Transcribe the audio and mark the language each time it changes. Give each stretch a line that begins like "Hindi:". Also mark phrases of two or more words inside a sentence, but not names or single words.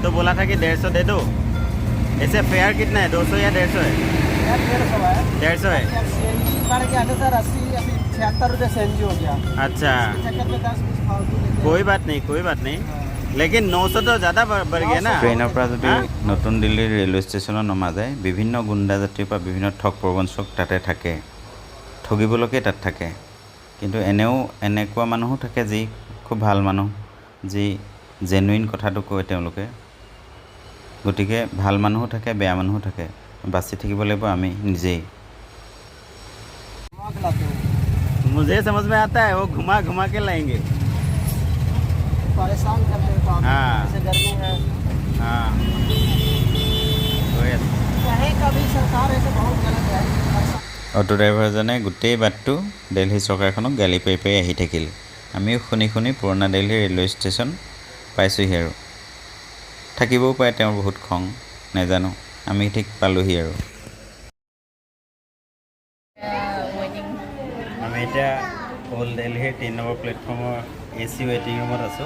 Hindi: तो बोला था कि 150 दे दो। ऐसे फेयर कितना है, 200 या 150 है? यार 150 है। 150 है। अब CNG बढ़ गया ना सर, 80 अभी 76 रुपये CNG हो गया। अच्छा, चक्कर में 10 कुछ फालतू देते हैं। कोई बात नहीं, कोई बात नहीं, लेकिन 900 तो ज़्यादा बढ़ गया ना।
Assamese: ট্ৰেইনৰ পৰা যদি নতুন দিল্লীৰ ৰেলৱে ষ্টেচনত নমা যায়, বিভিন্ন গুণ্ডা জাতিৰ পৰা বিভিন্ন ঠগ প্ৰবঞ্চক তাতে থাকে, ঠগিবলৈকে তাত থাকে। কিন্তু এনেও এনেকুৱা মানুহো থাকে যি খুব ভাল মানুহ, যি জেনুইন কথাটো কয় তেওঁলোকে। গতিকে ভাল মানুহো থাকে, বেয়া মানুহো থাকে, বাছি থাকিব লাগিব আমি নিজেই।
Hindi: घुमा के लाते हैं। मुझे समझ में आता है, वो घुमा घुमा के लाएंगे। परेशान करते हैं काम। हाँ। जैसे गर्मी है, हाँ, कहीं का भी सरकार ऐसे बहुत गलत है।
Assamese: অটো ড্ৰাইভাৰজনে গোটেই বাটটো দিল্লী চৰকাৰখনক গালি পাৰি পাৰি আহি থাকিল। আমিও শুনি শুনি পুৰণা দিল্লী ৰেলৱে ষ্টেচন পাইছোঁহি আৰু। থাকিবও পাৰে তেওঁৰ বহুত খং, নাজানো, আমি ঠিক পালোহি আৰু। আমি এতিয়া অল্ড দিল্লীৰ 3 নম্বৰ প্লেটফৰ্মৰ
English: AC waiting room
Assamese: আছোঁ।